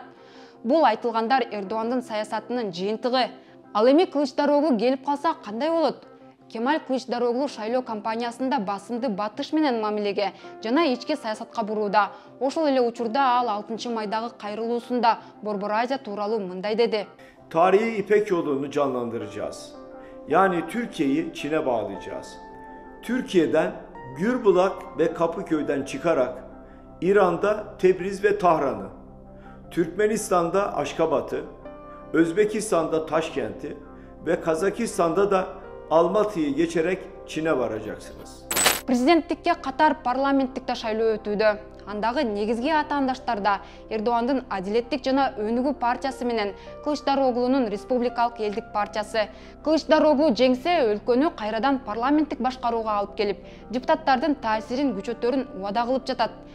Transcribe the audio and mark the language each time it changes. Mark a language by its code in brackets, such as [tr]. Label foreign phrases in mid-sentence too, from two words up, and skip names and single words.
[ky] Бул айтылгандар Эрдоандын саясатынын жыйынтыгы. Ал эми Кылычдароглу келип калса кандай болот? Кемаль Кылычдароглу шайлоо кампаниясында басымды батыш менен мамилеге жана ички саясатка бурууда. Ошол эле учурда ал 6 майдагы кайрылуусунда Борбор Азия тууралуу мындай деди. [tr] Tarihi İpek yolunu canlandıracağız. Yani Türkiye'yi Çin'e bağlayacağız. Türkiye'den Gürbulak ve Kapıköy'den çıkarak İran'da Tebriz ve Tahran'ı, Türkmenistan'da Aşkabat'ı, Özbekistan'da Taşkent'i ve Kazakistan'da da Almatı'yı geçerek Çin'e varacaksınız. [ky] Президенттикке катар парламенттикте шайлоо өтүүдө. Андагы негизги атаандаштар да Эрдоандын Адилеттик жана Өнүгүү партиясы менен Кылычдароглунун Республикалык элдик партиясы. Кылычдароглу жеңсе, өлкөнү кайрадан парламенттик башкарууга алып келип, депутаттардын таасирин күчөтөрүн убада кылып жатат.